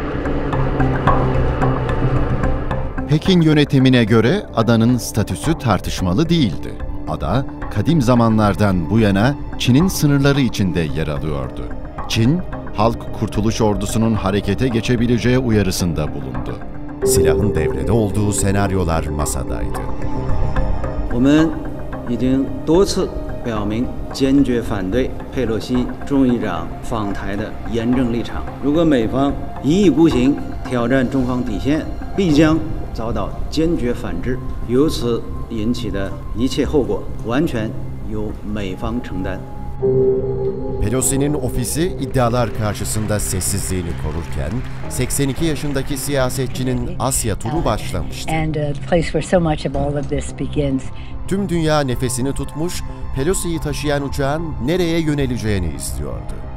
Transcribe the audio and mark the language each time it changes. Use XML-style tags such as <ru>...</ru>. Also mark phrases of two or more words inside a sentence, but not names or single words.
<tr>Pekin yönetimine göre adanın statüsü tartışmalı değildi. Ada, kadim zamanlardan bu yana Çin'in sınırları içinde yer alıyordu. Çin, Halk Kurtuluş Ordusu'nun harekete geçebileceği uyarısında bulundu. Silahın devrede olduğu senaryolar masadaydı.</tr> <zh>已经多次表明坚决反对佩洛西众议长访台的严正立场。如果美方一意孤行挑战中方底线，必将遭到坚决反制。由此引起的一切后果，完全由美方承担。</zh> <tr>Pelosi'nin ofisi iddialar karşısında sessizliğini korurken 82 yaşındaki siyasetçinin Asya turu başlamıştı. Tüm dünya nefesini tutmuş, Pelosi'yi taşıyan uçağın nereye yöneleceğini istiyordu.</tr>